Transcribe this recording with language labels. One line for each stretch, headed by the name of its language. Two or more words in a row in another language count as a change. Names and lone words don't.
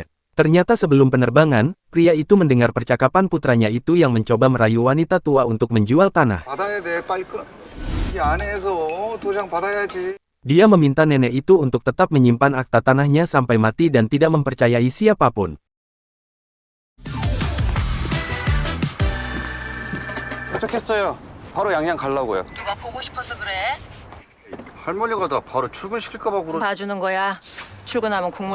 Indonesian: Ternyata sebelum penerbangan, pria itu mendengar percakapan putranya itu yang mencoba merayu wanita tua untuk menjual tanah. Dia meminta nenek itu untuk tetap menyimpan akta tanahnya sampai mati dan tidak mempercayai siapapun.
Korean: 도착했어요. 바로 양양 가려고요. 누가 보고 싶어서 그래? 할머니가 나 바로 출근시킬까봐 그러... 봐주는 거야. 출근하면 국물.